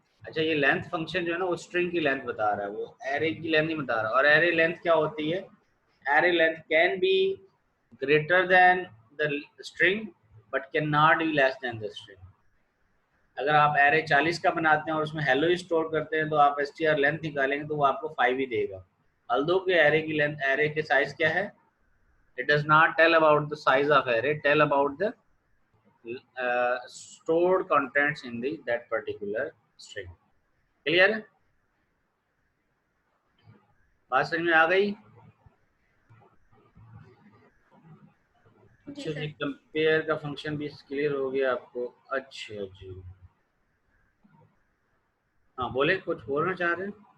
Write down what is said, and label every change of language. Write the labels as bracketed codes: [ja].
[hi] अच्छा ये length function जो है ना वो स्ट्रिंग की लेंथ बता रहा है, वो एरे की लेंथ नहीं बता रहा। और एरे लेंथ क्या होती है, [en] Array length can be greater than the string but can not be less than the string. [hi] अगर आप एरे 40 का बनाते हैं और उसमें हेलो स्टोर करते हैं तो आप str लेंथ निकालेंगे तो वो आपको 5 ही देगा। [en] although [hi] के एरे की लेंथ, एरे के साइज क्या है, [en] it does not tell about the size of array, tell about the stored contents in the that particular string। [hi] Clear है, बात समझ में आ गई? अच्छा जी, कंपेयर का फंक्शन भी क्लियर हो गया आपको? अच्छा जी, हाँ बोले, कुछ बोलना चाह रहे हैं?